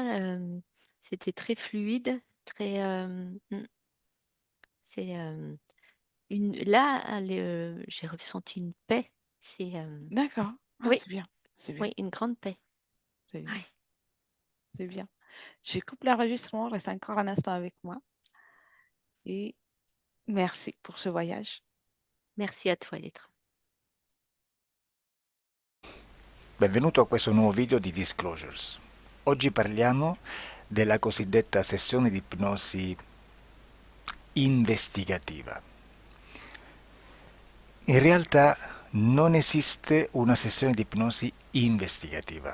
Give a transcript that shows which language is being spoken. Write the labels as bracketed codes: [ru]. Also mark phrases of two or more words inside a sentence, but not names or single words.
[fr] C'était très fluide, très. C'est là, j'ai ressenti une paix. C'est D'accord. Ah, oui, c'est bien. C'est bien. oui, une grande paix. C'est Ouais. c'est bien. Je coupe l'enregistrement. Reste encore un instant avec moi. Et merci pour ce voyage. Merci à toi, Elettra. [it] Benvenuto a questo nuovo video di Disclosures. Oggi parliamo della cosiddetta sessione di ipnosi investigativa. In realtà non esiste una sessione di ipnosi investigativa.